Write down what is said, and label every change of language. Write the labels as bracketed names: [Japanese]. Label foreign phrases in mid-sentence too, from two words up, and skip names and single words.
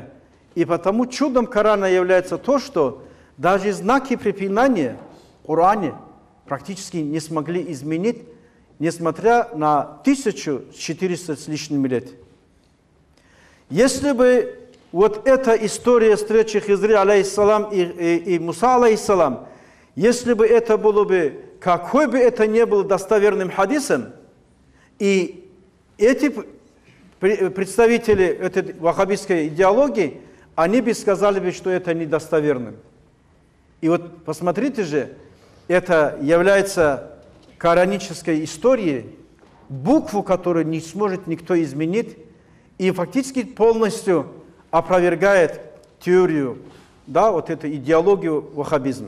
[Russian] И потому чудом Корана является то, что даже знаки препинания в Коране практически не смогли изменить, несмотря на 1400 с лишним лет. Если бы вот эта история встречи Хизри, алейхиссалам, и Муса, алейхиссалам, если бы это было бы, какой бы это ни был достоверным хадисом, и эти представители этой ваххабистской идеологии, они бы сказали бы, что это недостоверным. И вот посмотрите же, это является коранической историей, букву, которую не сможет никто изменить, и фактически полностью опровергает теорию, да, вот эту идеологию ваххабизма.